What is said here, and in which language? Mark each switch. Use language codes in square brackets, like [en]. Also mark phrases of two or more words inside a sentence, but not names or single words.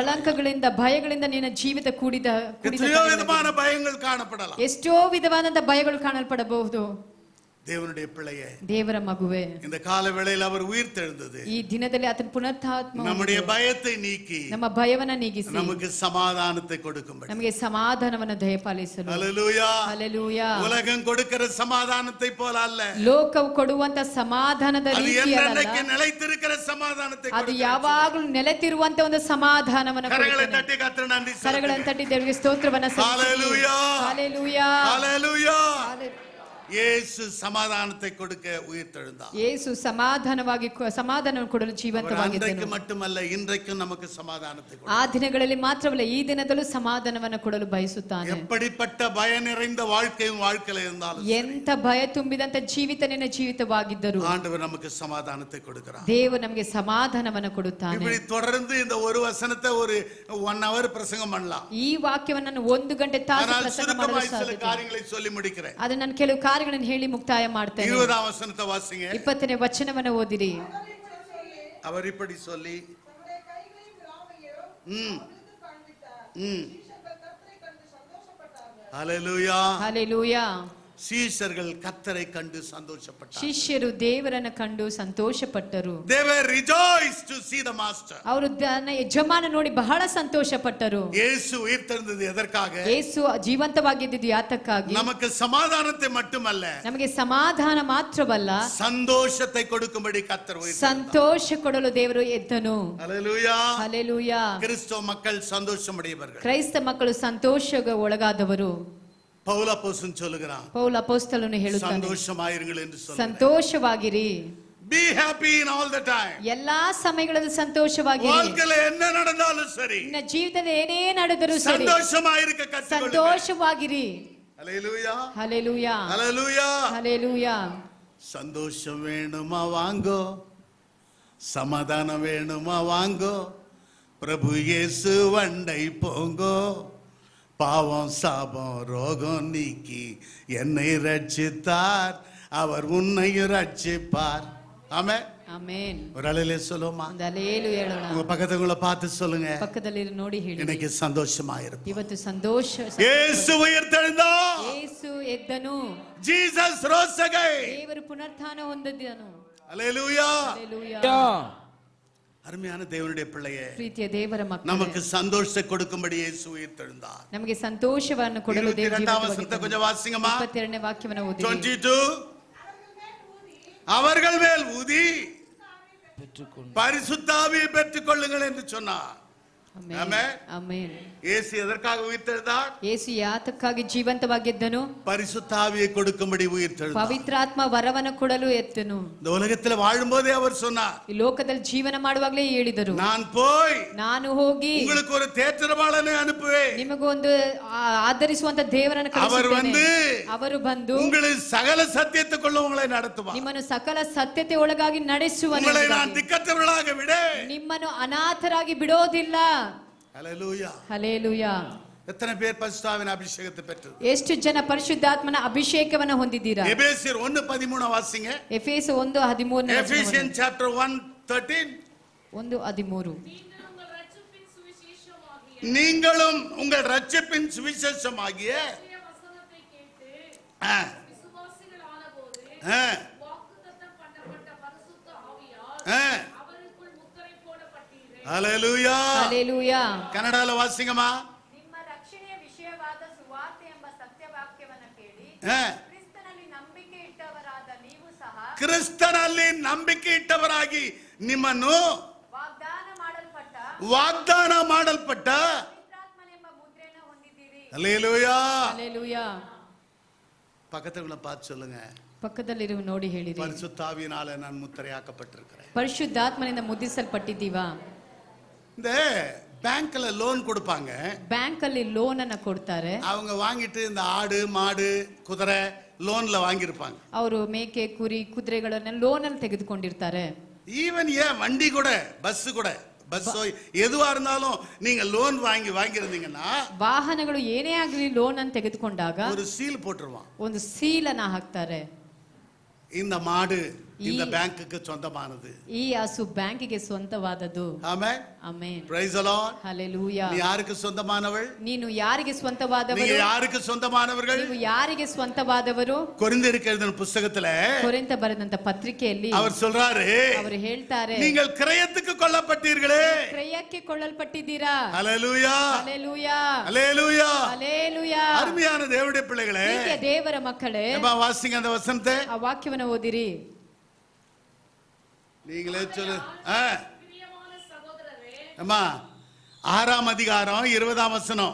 [kn] ಕಳಂಕಗಳಿಂದ ಭಯಗಳಿಂದ ನಿನ್ನ ಜೀವಿತ ಕೂಡಿದ [ta] எத்தனையோ விதமான பயங்கள் காணப்படலாம். [kn] ಎಷ್ಟೋ ವಿಧವಾದಂತಹ ಭಯಗಳು ಕಾಣಲ್ಪಡಬಹುದು. [ta] தேவனுடைய பிள்ளையே, [kn] ದೇವರ ಮಗುವೆ, [ta] இந்த கால வேளையில் அவர் உயிர் தெழுந்தது [kn] ಈ ದಿನದಲ್ಲಿ ಆತನ ಪುನರುತ್ಥಾನ [ta] நம்முடைய பயத்தை ನೀಕಿ [kn] ನಮ್ಮ ಭಯವನ್ನ ನೀಗಿಸಿ [ta] நமக்கு சமாதானத்தை கொடுக்கும்படி, [kn] ನಮಗೆ ಸಮಾಧಾನವನ್ನು ದಯಪಾಲಿಸಲು. [ta] ஹல்லேலூயா, [kn] ಹಲ್ಲೆಲೂಯಾ. [ta] உலகம் கொடுக்கிற சமாதானத்தை போல அல்ல, [kn] ಲೋಕವು ಕೊಡುವಂತ ಸಮಾಧಾನದ [ta] அது [kn] ರೀತಿಯಲ್ಲ, [ta] என்னைக்கு நிலைத்திருக்கிற ಸಮಾಧಾನத்தை [kn] ಅದು ಯಾವಾಗಲೂ ನೆಲೆತಿರುವಂತ ಒಂದು ಸಮಾಧಾನವನ್ನು [ta] கரங்களை [kn] ಕೊಡುತ್ತದೆ. [ta] தட்டி கர்த்தரை நன்றி [kn] ಕರಗಳನ್ನು ತಟ್ಟಿ ದೇವರಿಗೆ ಸ್ತೋತ್ರವನ್ನ ಸಲ್ಲಿಸಿ. [ta] ஹல்லேலூயா, [kn] ಹಲ್ಲೆಲೂಯಾ. [ta] ஹல்லேலூயா. ಯೇಸು ಸಮಾಧಾನத்தை கொடுக்க உயிர் தெழுந்தார். [kn] ಯೇಸು ಸಮಾಧಾನವನ್ನು ಕೊಡಲು ಜೀವಂತವಾಗಿದ್ದನು. [ta] அன்றைக்கு மட்டுமல்ல, இன்றைக்கும் நமக்கு சமாதானத்தை கொடுக்க, [kn] ಆ ದಿನಗಳಲ್ಲಿ ಮಾತ್ರವಲ್ಲ, ಈ ದಿನದಲ್ಲೂ ಸಮಾಧಾನವನ್ನು ಕೊಡಲು ಬಯಸುತ್ತಾನೆ. [ta] எப்படிப்பட்ட பய நிறைந்த வாழ்க்கையும் வாழ்க்கையில இருந்தாலும் [kn] ಎಂತ ಭಯ ತುಂಬಿದಂತ ಜೀವಿತ ನಿನ್ನ ಜೀವಿತವಾಗಿದ್ದರು [ta] ஆண்டவர் நமக்கு சமாதானத்தை கொடுக்கிறார். [kn] ದೇವರು ನಮಗೆ ಸಮಾಧಾನವನ್ನು ಕೊಡುತ್ತಾನೆ. [ta] இப்படி தொடர்ந்து இந்த ஒரு வசனத்தை ஒரு 1 hour பிரசங்கம் பண்ணலாம். [kn] ಈ ವಾಕ್ಯವನ್ನು ನಾನು 1 ಗಂಟೆ ತಾಸು [ta] ஆனால் [kn] ಪ್ರಸಂಗ [ta] சுருக்கமாய் [kn] ಮಾಡಲು [ta] சில [kn] ಸಾಧ್ಯ. [ta] காரியங்களை சொல்லி முடிக்கிறேன். [kn] ಅದು ನಾನು ಕೆಲವು ಕಾರ್ಯಗಳನ್ನು ಹೇಳಿ ಮುಕ್ತಾಯ ಮಾಡ್ತೇನೆ. [ta] 20ாம் வசனத்தை வாசிங்க. [kn] 20ನೇ ವಚನವನ್ನು ಓದಿರಿ. [ta] அவர் இப்படி சொல்லி ஹல்லேலூயா, [kn] ಹಲ್ಲೆಲೂಯಾ. [ta] சீஷர்கள் கர்த்தரை கண்டு சந்தோஷப்பட்டார்கள். [kn] ಶಿಷ್ಯರು ದೇವರನ್ನು ಕಂಡು ಸಂತೋಷಪಟ್ಟರು. [en] They were rejoiced to see the master. [kn] ಅವರು ತನ್ನ ಯಜಮಾನ ನೋಡಿ ಬಹಳ ಸಂತೋಷಪಟ್ಟರು. [ta] இயேசு உயிர்த்தெழுந்தது எதற்காக? [kn] ಯೇಸು ಜೀವಂತವಾಗಿದ್ದುದು ಯಾತಕ್ಕಾಗಿ? [ta] நமக்கு சமாதானத்தை மட்டுமல்ல, [kn] ನಮಗೆ ಸಮಾಧಾನ ಮಾತ್ರವಲ್ಲ, [ta] சந்தோஷத்தை கொடுக்கும்படி கர்த்தர் உயிர்த்தெழுந்தார். [kn] ಸಂತೋಷ ಕೊಡಲು ದೇವರು ಎದ್ದನು. [ta] ஹல்லேலூயா. [kn] ಹಲ್ಲೆಲೂಯಾ. [ta] கிறிஸ்தவ மக்கள் சந்தோஷமடையவர்கள். [kn] ಕ್ರೈಸ್ತ ಮಕ್ಕಳು ಸಂತೋಷಕ್ಕೆ ಒಳಗಾದವರು. [ta] பவுல் அப்போஸ்தலன் சொல்லுகிறான், [kn] ಪೌಲ ಅಪೊಸ್ತಲನು ಹೇಳುತ್ತಾನೆ, [ta] சந்தோஷமாயிருங்கள் என்று சொல்லுகிறார். [kn] ಸಂತೋಷವಾಗಿರಿ. [en] Be happy in all the time. [kn] ಎಲ್ಲಾ ಸಮಯಗಳಲ್ಲಿ ಸಂತೋಷವಾಗಿರಿ. [ta] வாழ்க்கையில என்ன நடந்தாலும் சரி, [kn] ನಿನ್ನ ಜೀವಿತದಲ್ಲಿ ಏನೇ ನಡೆದರೂ ಸರಿ, [ta] சந்தோஷமாயிருக்க கற்றுக்கொள்ளுங்கள். [kn] ಸಂತೋಷವಾಗಿರಿ. [ta] ஹல்லேலூயா, [kn] ಹಲ್ಲೆಲೂಯಾ. [ta] ஹல்லேலூயா. [kn] ಹಲ್ಲೆಲೂಯಾ. [ta] சந்தோஷம் வேணுமா வாங்கோ, சமாதானம் வேணுமா வாங்கோ, பிரபு இயேசு வண்டை போங்கோ, பாவம் சாபம் ரோகம் நீக்கி என்னை ரட்சித்தார், அவர் உன்னை ரட்சிப்பார். ஆமென், [kn] ಆಮೆನ್. [ta] ஒரு அலையிலே சொல்லுமா? [kn] ಒಂದು ಅಲೇಲು ಹೇಳೋಣ. [ta] உங்க பக்கத்துக்குள்ள பார்த்து சொல்லுங்க, [kn] ಪಕ್ಕದಲ್ಲಿ ನೋಡಿ ಹೇಳಿ, [ta] இன்னைக்கு சந்தோஷமா இருக்கும். [kn] ಇವತ್ತು ಸಂತೋಷ. [ta] இயேசு உயிர்த்தெழுந்தார். [kn] ಯೇಸು ಎದ್ದನು. [en] ஜீசஸ் rose again. [kn] ದೇವರು ಪುನರುತ್ಥಾನ ಹೊಂದಿದನು. [ta] ஹல்லேலூயா. [kn] ಹಲ್ಲೆಲೂಯಾ. [ta] அருமையான தேவனுடைய பிள்ளையே, [kn] ಪ್ರೀತಿಯ ದೇವರ ಮಕ್ಕಳೇ, [ta] நமக்கு சந்தோஷத்தை கொடுக்கும்படி இயேசு உயிர்த்தெழுந்தார். [kn] ನಮಗೆ ಸಂತೋಷವನ್ನು ಕೊಡಲು ದೇವರು [ta] 22ாம் வசனத்தை கொஞ்சம் வாசிங்கம்மா. [kn] 22ನೇ ವಾಕ್ಯವನ್ನು ಓದಿ. [ta] 22 அவர்கள் மேல் ஊதி பரிசுத்த ஆவியை பெற்றுக் கொள்ளுங்கள் என்று சொன்னார். [kn] ಆಮೆನ್. ಆಮೆನ್. [ta] இயேசு எதற்காக உயிர்த்தெழுந்தார்? [kn] ಯೇಸು ಯಾತಕ್ಕಾಗಿ ಜೀವಂತವಾಗಿದ್ದನು? [ta] பரிசுத்த ஆவியை கொடுக்கும்படி உயிர்த்தெழுந்தார். [kn] ಪವಿತ್ರಾತ್ಮ ವರವನ್ನು ಕೊಡಲು ಎತ್ತನು. [ta] இந்த உலகத்தில் வாழும்போதே அவர் சொன்னார், [kn] ಈ ಲೋಕದಲ್ಲಿ ಜೀವನ ಮಾಡುವಾಗಲೇ ಹೇಳಿದರು, [ta] நான் போய் [kn] ನಾನು ಹೋಗಿ [ta] உங்களுக்கு ஒரு தேற்றரவாளனை அனுப்புவேன், [kn] ನಿಮಗೊಂದು ಆಧರಿಸುವಂತ ದೇವರನ್ನು [ta] அவர் வந்து [kn] ಕಳುಹಿಸುತ್ತೇನೆ. ಅವರು ಬಂದು [ta] உங்களை சகல சத்தியத்துக்குள்ள உங்களை நடத்துவார். [kn] ನಿಮ್ಮನ್ನು ಸಕಲ ಸತ್ಯತೆ ಒಳಗಾಗಿ ನಡೆಸುವನು. [ta] உங்களை நான் திக்கற்றவர்களாக விட, [kn] ನಿಮ್ಮನ್ನು ಅನಾಥರಾಗಿ ಬಿಡೋದಿಲ್ಲ. [ta] ஹல்லேலூயா. [kn] ಹಲ್ಲೆಲೂಯಾ. [ta] எத்தனை பேர் பரிசுத்தாவின் அபிஷேகத்தை பெற்று? [kn] ಎಷ್ಟು ಜನ ಪರಿಶುದ್ಧಾತ್ಮನ ಅಭಿಷೇಕವನ್ನು ಹೊಂದಿದ್ದೀರಾ? [ta] எபேசியர் 1:13 வாசிங்க. [kn] ಎಫೆಸ 1:13. [en] Ephesians chapter 1:13. 1:13. [ta] நீங்களும் உங்கள் ரட்சிப்பின் சுவிசேஷமாகிய ஹல்லேலூயா. [kn] ಹಲ್ಲೆಲೂಯಾ. [ta] கன்னடால வாசிங்கம்மா. [kn] ನಿಮ್ಮ ರಕ್ಷಣೆಯ ವಿಷಯವಾದ ಸುವಾರ್ತೆ ಎಂಬ ಸತ್ಯವಾಕ್ಯವನ್ನು ಕೇಳಿ ಕ್ರಿಸ್ತನಲ್ಲಿ ನಂಬಿಕೆ ಇಟ್ಟವರಾದ ನೀವು ಸಹ ಕ್ರಿಸ್ತನಲ್ಲಿ ನಂಬಿಕೆ ಇಟ್ಟವರಾಗಿ ನಿಮ್ಮನ್ನು ವಾಗ್ದಾನ ಮಾಡಲ್ಪಟ್ಟ ಪವಿತ್ರಾತ್ಮನೆಂಬ ಮುದ್ರೆಯನ್ನು ಹೊಂದಿದ್ದೀರಿ. [ta] ஹல்லேலூயா. [kn] ಹಲ್ಲೆಲೂಯಾ. [ta] பக்கத்துல பார்த்து சொல்லுங்க, [kn] ಪಕ್ಕದಲ್ಲಿರುವ ನೋಡಿ ಹೇಳಿರಿ, [ta] பரிசுத்த ஆவியினால நான் முத்திரையாக்கப்பட்டிருக்கிறேன். [kn] ಪರಿಶುದ್ಧಾತ್ಮನಿಂದ ಮುದ್ರಿಸಲ್ಪಟ್ಟಿದ್ದೀವಾ? [ta] இந்த பேங்க்ல லோன் கொடுப்பாங்க, [kn] ಬ್ಯಾಂಕ್ ಅಲ್ಲಿ ಲೋನ್ ಅನ್ನ ಕೊಡ್ತಾರೆ. [ta] அவங்க வாங்கிட்டு இந்த ஆடு மாடு குதிரை லோன்ல வாங்கியிருப்பாங்க. [kn] ಅವರು ಮೇಕೆ ಕುರಿ ಕುದುರೆಗಳನ್ನ ಲೋನ್ ಅಲ್ಲಿ ತೆಗೆದುಕೊಂಡಿರ್ತಾರೆ. [ta] ஈவன் ஏன் வண்டி கூட பஸ் கூட பஸ்ஸோ எதுவா இருந்தாலும் நீங்க லோன் வாங்கியிருந்தீங்கன்னா [kn] ವಾಹನಗಳು ಏನೇ ಆಗಲಿ ಲೋನ್ ಅನ್ನು ತೆಗೆದುಕೊಂಡಾಗ [ta] ஒரு சீல் போட்டுருவான். [kn] ಒಂದು ಸೀಲ್ ಅನ್ನ ಹಾಕ್ತಾರೆ. [ta] இந்த மாடு இந்த பேங்க்குக்கு சொந்தமானது. [kn] ಈ ಹಸು ಬ್ಯಾಂಕಿಗೆ ಸ್ವಂತವಾದದ್ದು. ಆಮೆನ್. ಆಮೆನ್. [en] Praise the Lord. [kn] ಹalleluya. ನೀ ಯಾರಿಗೆ ಸ್ವಂತಮಾನವள்? ನೀನು ಯಾರಿಗೆ ಸ್ವಂತವಾದವರು? [ta] நீங்க யாருக்கு சொந்தமானவர்கள்? [kn] ನೀವು ಯಾರಿಗೆ ಸ್ವಂತವಾದವರು? [ta] ಕೊರಿಂಥருக்கு எழுதின புத்தகத்திலே [kn] ಕೊರಿಂಥ ಬರೆದಂತ ಪತ್ರಿಕೆಯಲ್ಲಿ [ta] அவர் சொல்றாரு, [kn] ಅವರು ಹೇಳ್ತಾರೆ, [ta] நீங்கள் கிரயத்துக்கு கொல்லப்பட்டீர்களே. [kn] ಕ್ರಯಕ್ಕೆ ಕೊಳ್ಳಲ್ಪಟ್ಟಿದ್ದೀರಾ. [ta] ஹalleluya. [kn] ಹalleluya. [ta] ஹalleluya. [kn] ಹalleluya. [ta] அருமையான தேவனுடைய பிள்ளைகளே, [kn] ದೇವರ ಮಕ್ಕಳೇ, [ta] நம்ம வாசிங்க அந்த வசனத்தை. [kn] ಆ ವಾಕ್ಯವನ್ನು ಓದಿರಿ. [ta] நீங்களே சொல்லு. அம்மா 6ஆம் அதிகாரம் 20ஆம் வசனம்.